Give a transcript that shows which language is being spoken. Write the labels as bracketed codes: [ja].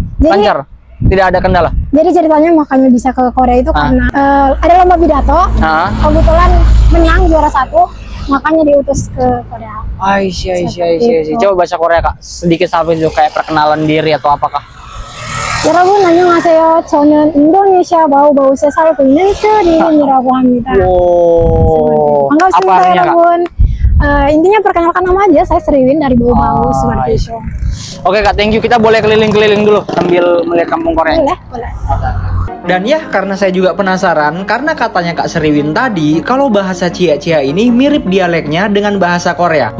[id] Lancar? Tidak ada kendala? Jadi ceritanya makanya bisa ke Korea itu karena ada lomba pidato, kebetulan menang juara 1, makanya diutus ke Korea. [en] I see. [id] Coba bahasa Korea, Kak, sedikit sampai itu kayak perkenalan diri atau apakah? [ko] 여러분 안녕하세요. 저는 인도네시아 바우바우 세살 보이는 스린이라고 합니다. 반갑습니다, 여러분. [id] Intinya perkenalkan nama aja, saya Sriwin dari Baubau seperti itu. Oke, Kak, [en] thank you. [id] Kita boleh keliling-keliling dulu sambil melihat kampung Korea. Boleh. Dan ya, karena saya juga penasaran, karena katanya Kak Sriwin tadi kalau bahasa Cia-Cia ini mirip dialeknya dengan bahasa Korea.